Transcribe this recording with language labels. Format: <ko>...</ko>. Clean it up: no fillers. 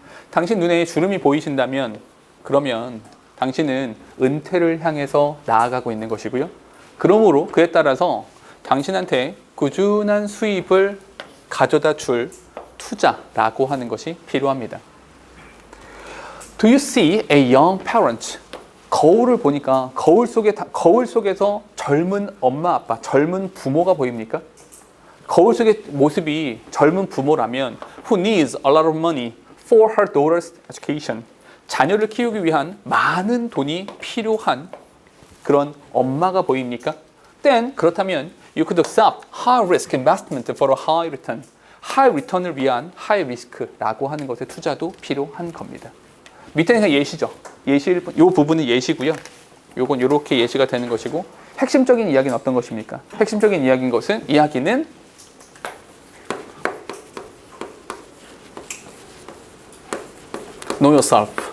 <ko>당신 눈에 주름이 보이신다면 그러면 당신은 은퇴를 향해서 나아가고 있는 것이고요. 그러므로 그에 따라서 당신한테 꾸준한 수입을 가져다 줄 투자라고 하는 것이 필요합니다.</ko> <en>Do you see a young parent?</en> <ko>거울을 보니까 거울 속에서 젊은 엄마 아빠, 젊은 부모가 보입니까? 거울 속의 모습이 젊은 부모라면</ko> <en>who needs a lot of money for her daughter's education.</en> <ko>자녀를 키우기 위한 많은 돈이 필요한 그런 엄마가 보입니까?</ko> <en>Then</en> <ko>그렇다면</ko> <en>you could accept high risk investment for a high return.</en> <ko>high return을 위한 high risk라고 하는 것에 투자도 필요한 겁니다. 밑에는 그냥 예시죠. 이 부분은 예시고요. 요건 이렇게 예시가 되는 것이고 핵심적인 이야기는 어떤 것입니까? 핵심적인 이야기인 것은 이야기는</ko> <en>Know yourself.</en>